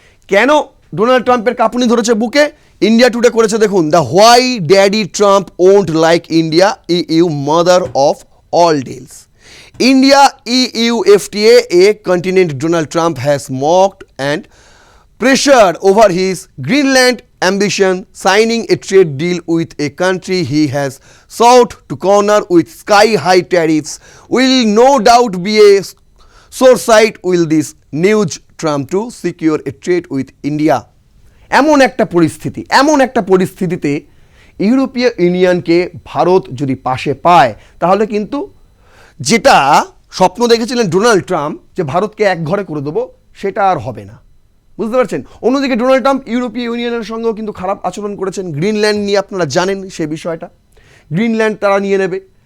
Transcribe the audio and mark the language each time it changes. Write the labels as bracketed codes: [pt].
[bn] কেন ডোনাল্ড ট্রাম্পের কাঁপুনি ধরেছে বুকে? ইন্ডিয়া টুডে করেছে, দেখুন, [en] The why daddy Trump won't like India EU mother of all deals. India EU FTA, a continent Donald Trump has mocked and pressured over his Greenland ambition, signing a trade deal with a country he has sought to corner with sky-high tariffs, will no doubt be a sore sight will this nudge Trump to secure a trade with India. [bn] এমন একটা পরিস্থিতিতে ইউরোপীয় ইউনিয়নকে ভারত যদি পাশে পায় তাহলে কিন্তু যেটা স্বপ্ন দেখেছিলেন ডোনাল্ড ট্রাম্প যে ভারতকে একঘরে করে দেবো, সেটা আর হবে না, বুঝতে পারছেন। অন্যদিকে ডোনাল্ড ট্রাম্প ইউরোপীয় ইউনিয়নের সঙ্গেও কিন্তু খারাপ আচরণ করেছেন। গ্রিনল্যান্ড নিয়ে আপনারা জানেন সেই বিষয়টা, গ্রিনল্যান্ড তারা নিয়ে নেবে।